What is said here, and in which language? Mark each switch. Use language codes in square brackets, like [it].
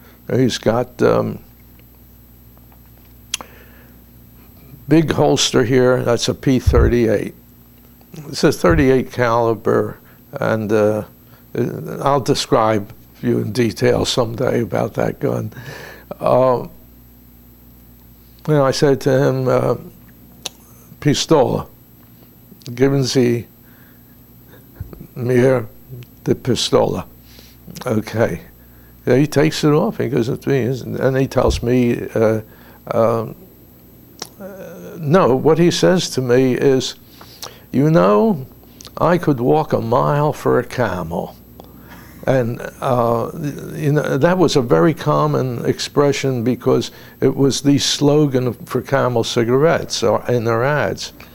[en] He's got big holster here. That's a P-38. It's a 38 caliber, and I'll describe you in detail someday about that gun. I said to him, [de] Pistola, geben Sie mir die Pistola. [en] Okay. Yeah, he takes it off. He goes to me, and he tells me, no, what he says to me is, I could walk a mile for a camel. And that was a very common expression because it was the slogan for Camel cigarettes in their ads.